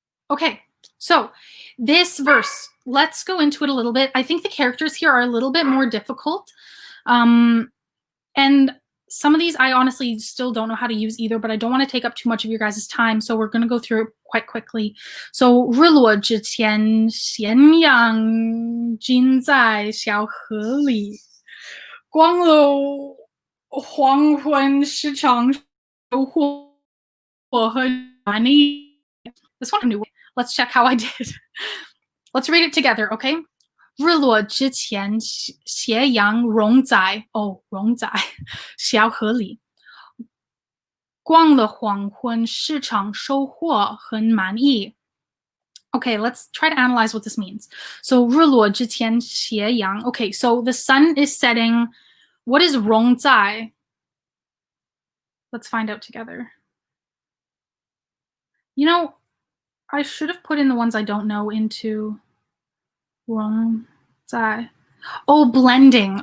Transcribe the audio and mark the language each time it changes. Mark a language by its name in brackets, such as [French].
[English] Okay, so this verse, let's go into it a little bit. I think the characters here are a little bit more difficult. And some of these I honestly still don't know how to use either, but I don't want to take up too much of your guys' time, so we're going to go through it quite quickly. [Chinese] So 日落之前，咸阳尽在小河里，光了黄昏时常收获和满意。 [English] This one new. Let's check how I did. Let's read it together, okay? [Chinese] 日落之前，斜阳融在融在小河里。逛了黄昏，市场收获很满意。 [English] Okay, let's try to analyze what this means. [Chinese] So 日落之前，斜阳。 [English] Okay, so the sun is setting. What is [Chinese] 融在? [English] Let's find out together. You know, I should have put in the ones I don't know into 融在. Oh, blending.